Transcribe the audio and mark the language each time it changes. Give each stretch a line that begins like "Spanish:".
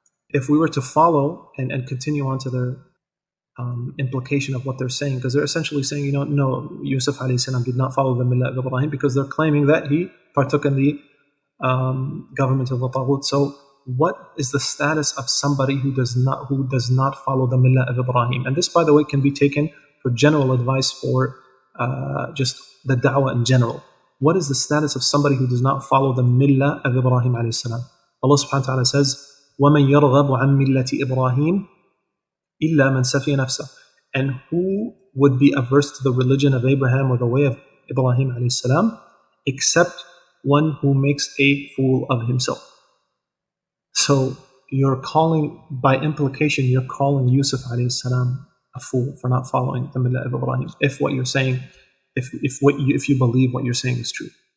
English: If we were to follow and continue on to their implication of what they're saying, because they're essentially saying, no, Yusuf alayhi salam did not follow the Millah of Ibrahim, because they're claiming that he partook in the government of the Taghut. So what is the status of somebody who does not follow the Millah of Ibrahim? And this, by the way, can be taken for general advice for just the da'wah in general. What is the status of somebody who does not follow the Millah of Ibrahim alayhi salam? Allah subhanahu wa ta'ala says,
Arabic: وَمَنْ يَرْغَبُ عَنْ مِلَّةِ إِبْرَاهِيمَ إِلَّا مَنْ سَفِيَ نَفْسَهُ.
English: And who would be averse to the religion of Abraham or the way of Ibrahim alayhi salam, except one who makes a fool of himself? So by implication, you're calling Yusuf alayhi salam a fool for not following the Millah of Ibrahim. If what you're saying, if you believe what you're saying is true.